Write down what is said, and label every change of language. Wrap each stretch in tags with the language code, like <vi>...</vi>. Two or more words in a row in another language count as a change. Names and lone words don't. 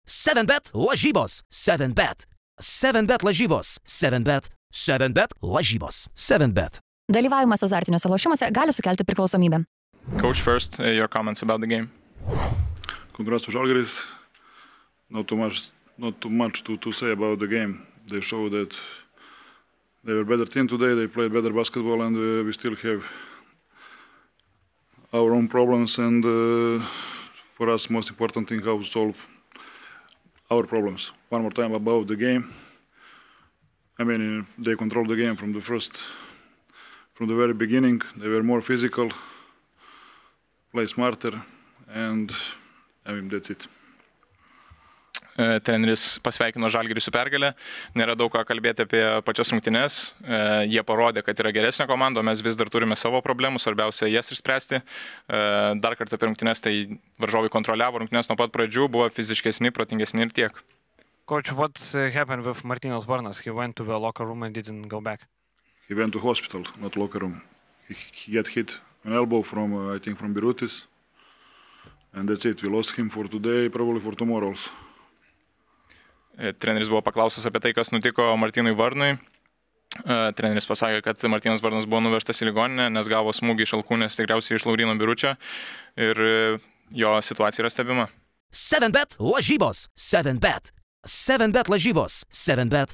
<lt>7bet lažybos. 7bet. 7bet lažybos. 7bet. 7bet lažybos. 7bet. Dalyvavimas azartiniuose lošimuose gali sukelti priklausomybę.</lt> <en>Coach, first, your comments about the game. Congrats to Žalgiris. Not too much to say about the game. They showed that they were a better team today. They played better basketball, and we still have our own problems. And for us, most important thing how to solve our problems. One more time about the game. I mean, they controlled the game from the very beginning. They were more physical, play smarter, and I mean that's it.</en> <lt>Treneris pasveikino Žalgirį su pergale. Nėra daug ką kalbėti apie pačias rungtynes. Jie parodė, kad yra geresnė komanda, o mes vis dar turime savo problemų, svarbiausia jas išspręsti. Dar kartą apie rungtynes, tai varžovai kontroliavo rungtynes nuo pat pradžių, buvo fiziškesni, protingesni ir tiek.</lt> <en>Coach, what happened with Martynas Varnas? He went to the locker room and didn't go back. He went to hospital, not locker room. He got hit an elbow from, I think, from Birutis. And that's it. We lost him for today, probably for tomorrow also.</en> <lt>Treneris buvo paklaustas apie tai, kas nutiko Martynui Varnui. Treneris pasakė, kad Martynas Varnas buvo nuvežtas į ligoninę, nes gavo smūgį iš alkūnės, tikriausiai iš Lauryno Biručio. Ir jo situacija yra stebima. 7bet lažybos. 7bet. 7bet lažybos. 7bet.</lt>